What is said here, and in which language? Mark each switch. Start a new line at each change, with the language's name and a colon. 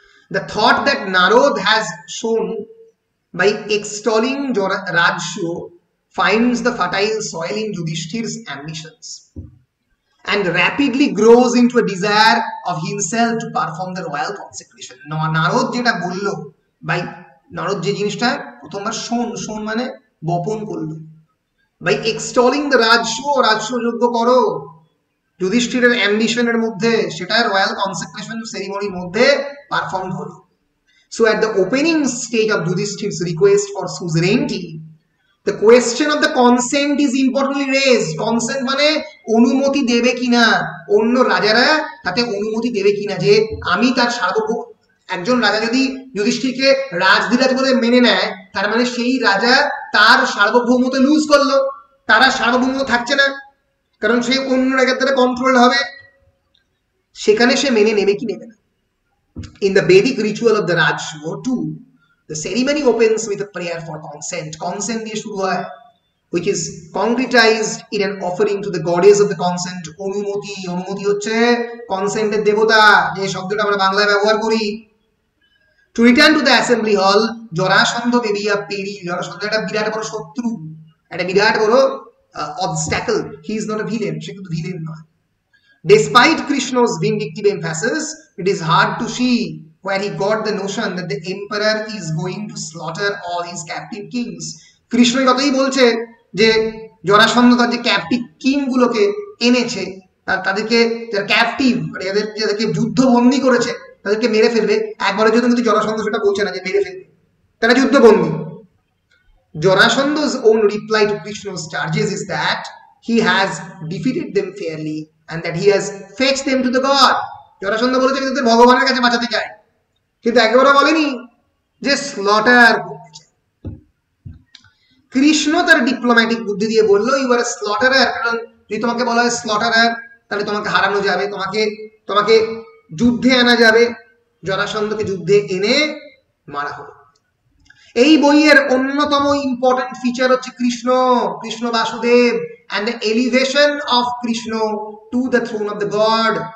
English: The thought that Narad has shown by extolling Rajshu finds the fertile soil in Yudhishthir's ambitions and rapidly grows into a desire of himself to perform the royal consecration.
Bangla: Narad যেটা বললো, ভাই নারদ যে জিনিসটা প্রথমবার শোন মানে বপন করলো, ভাই
English: extolling the রাজস্ব,
Bangla: রাজস্ব যোগ্য করো, যুধিষ্ঠিরের অ্যাম্বিশনের মধ্যে সেটা রয়্যাল কনসেক্রেশন সেরিমনির মধ্যে পারফর্ম হলো।
English: So at the opening stage of Yudhishthir's request for suzerainty, the question of the consent is importantly raised.
Bangla: Consent মানে অনুমতি দেবে কিনা, অন্য রাজারা তাতে অনুমতি দেবে কিনা, যে আমি তার সার্বভৌম, একজন রাজা যদি যুধিষ্ঠিরকে রাজধিরাজ বলে মেনে নেয়, তার মানে সেই রাজা তার সার্বভৌমত্ব লুজ করলো, তারা সার্বভৌমত্ব থাকছে না, কারণ সে অন্য রাজার দ্বারা কন্ট্রোল হবে। সেখানে সে মেনে নেবে কি নেবে না।
English: In the Vedic ritual of the Rajshuva too, the ceremony opens with a prayer for consent. Consent
Bangla: দিয়ে শুরু হয়,
English: which is concretized in an offering to the goddess of the consent.
Bangla: অনুমতি, অনুমতি হচ্ছে কনসেন্টের দেবতা, যে শব্দটা আমরা বাংলায় ব্যবহার করি।
English: To return to the assembly hall,
Bangla: Jarasandha বেরিয়া peri, Jarasandha একটা বিরাট বড় শত্রু, একটা বিরাট বড় obstacle.
English: He is not a villain,
Bangla: সে কিন্তু ভিলেন নয়।
English: Despite Krishna's vindictive emphasis, it is hard to see where he got the notion that the emperor is going to slaughter all his captive kings.
Bangla: Krishna যতই বলছে যে জরাসন্ধ তার যে captive king গুলোকে এনেছে, তাদেরকে যারা ক্যাপটিভ, যাদেরকে যুদ্ধবন্দী করেছে তাদেরকে মেরে ফেলবে, একবারের জন্য কিন্তু জরাসন্ধ সেটা বলছে না যে মেরে ফেলবে, তারা যুদ্ধবন্দী।
English: Jarasandha's own reply to Krishna's charges is that he has defeated them fairly and that he has fetched them to the god.
Bangla: Jarasandha বলেছে যে ভগবানের কাছে বাঁচাতে চায়, কিন্তু একবারও বলেনি যে স্লটার করতে চায়। কৃষ্ণ তার ডিপ্লোম্যাটিক বুদ্ধি দিয়ে বললো
English: you are slaughterer,
Bangla: কারণ যদি তোমাকে বলা হয় স্লটারার তাহলে তোমাকে হারানো যাবে, তোমাকে যুদ্ধে আনা যাবে। জরাসন্ধকে যুদ্ধে এনে মারা হলো। এই বইয়ের অন্যতম ইম্পর্টেন্ট ফিচার হচ্ছে Krishna Basudeb
English: and the elevation of Krishna to the throne of the god।